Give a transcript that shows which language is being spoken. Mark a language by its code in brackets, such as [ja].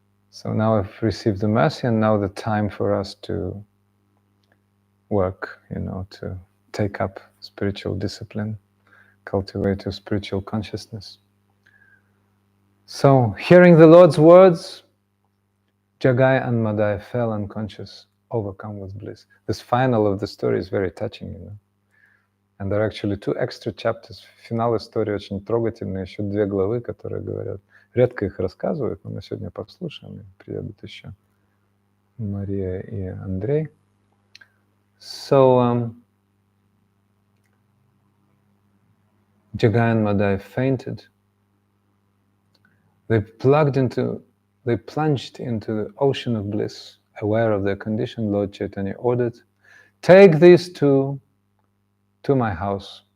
[en] So now I've received the mercy, and now the time for us to work, to take up spiritual discipline, cultivate your spiritual consciousness. So, hearing the Lord's words, Jagai and Madhai fell unconscious, overcome with bliss. This final of the story is very touching, And there are actually 2 extra chapters. [ru] Финал истории очень трогательный, еще 2 главы, которые говорят. Редко их рассказывают, но мы сегодня послушаем, и приедут еще Мария и Андрей. [en] So, Jagai and Madhai fainted. They plunged into the ocean of bliss, aware of their condition. Lord Chaitanya ordered, "Take these 2 to my house.